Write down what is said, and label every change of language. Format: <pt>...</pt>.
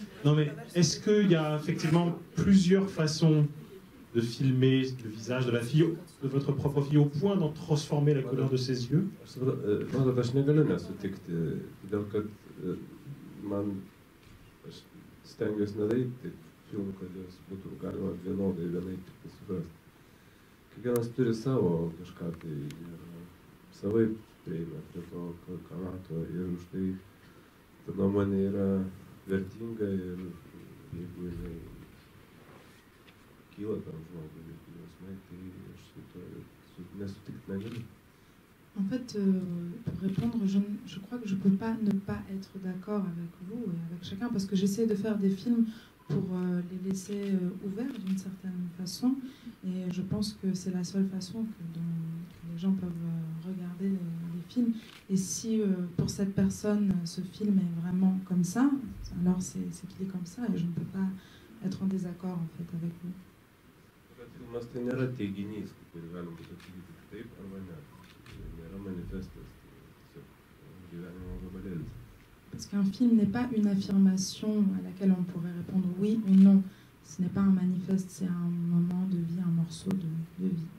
<fr>Non, mais est-ce qu'il y a effectivement plusieurs façons de filmer le visage de la fille, de votre propre fille, au point d'en transformer la couleur de ses yeux?</fr> <lt>Aš negaliu nesutikti, todėl kad man aš stengiuosi nedaryti filmų, kad jos būtų galima vienodai vienaip tik suprasti. Kiekvienas turi savo kažką tai ir savaip prieina prie to, ką mato, ir už tai ta nuomonė yra vertinga ir jeigu jinai kyla tam žmogui jausmai, tai aš su to nesutikti negaliu.</lt> <fr>En fait, pour répondre, je crois que je ne peux pas ne pas être d'accord avec vous et avec chacun, parce que j'essaie de faire des films pour les laisser ouverts d'une certaine façon, et je pense que c'est la seule façon que les gens peuvent regarder les films. Et si pour cette personne, ce film est vraiment comme ça, alors c'est qu'il est comme ça, et je ne peux pas être en désaccord en fait avec vous.</fr> <lt>Filmas tai nėra teiginys, kurį galima būtų atsakyti taip arba ne. Nėra manifestas, tai tiesiog gyvenimo gabalėlis.</lt> <fr>Parce qu'un film n'est pas une affirmation à laquelle on pourrait répondre oui ou non. Ce n'est pas un manifeste, c'est un moment de vie, un morceau de vie.</fr>